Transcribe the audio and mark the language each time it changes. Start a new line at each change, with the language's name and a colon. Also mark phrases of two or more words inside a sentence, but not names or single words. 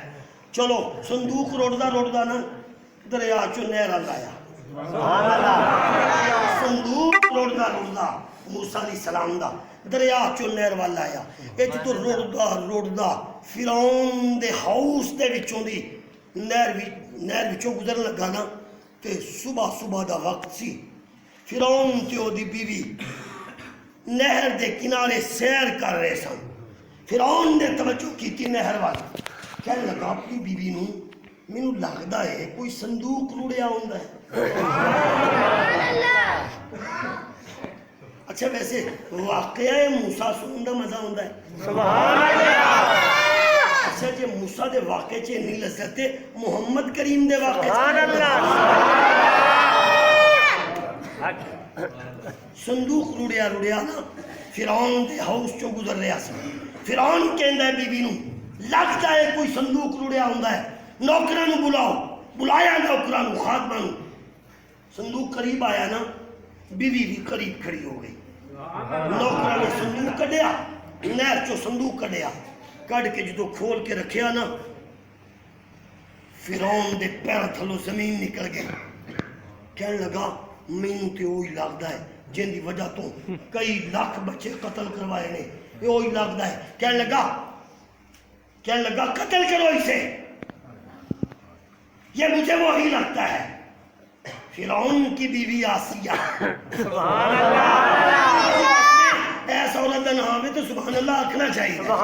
Punjabi: چلو صندوق روڑدا نا دریا چو نہر لایا۔
Arabic: سبحان اللہ،
Punjabi: صندوق روڑدا موسیٰ
Arabic: علیہ السلام
Punjabi: دا دریا چو نہر والا آیا۔ اچ تو روڑدا فرعون دے ہاؤس دے وچوں دی نہر وچوں گزرن لگا نا تے صبح دا وقت سی۔ فرعون تے او دی بیوی نہر دے کنارے سیر کر رہے سن۔ فرعون نے توجہ کی تھی نہر والی، کہنے لگا اپنی بیوی نوں مینوں لگدا ہے کوئی صندوق روڑیا ہوندا ہے۔ اچھا ویسے واقعہ موسیٰ سنن دا مزہ ہوندا ہے۔
Arabic: سبحان اللہ،
Punjabi: اچھا جی موسیٰ دے واقعے چ اتنی لذت ہے، محمد کریم دے واقعے
Arabic: سبحان اللہ،
Punjabi: صندوق روڑیا نا فرعون دے ہاؤس چو گزر رہا سی۔ فرعون کہندا ہے بیوی نوں لگتا ہے کوئی صندوق روڑیا ہوندا ہے، نوکراں نوں بلاؤ۔ بلایا نوکراں نوں، خادماں نوں، صندوق قریب آیا نا، بیوی بھی قریب کھڑی ہو گئی۔ نوکراں نے صندوق کڈیا، نہر چو صندوق کڈیا، کڈ کے جدو کھول کے رکھیا نا فرعون دے پیر تھلوں زمین نکل گئی۔ کہنے لگا مینوں تے وہی لگدا ہے جن دی وجہ تو کئی لاکھ بچے قتل کروائے نے، یہ وہی لگدا ہے۔
Urdu: کہنے لگا قتل کرو اسے، یہ مجھے وہی لگتا ہے۔ فرعون کی بیوی آسیہ،
Arabic: سبحان اللہ،
Urdu: ایسا عورت کا نام ہے تو
Arabic: سبحان اللہ
Urdu: آکھنا چاہیے۔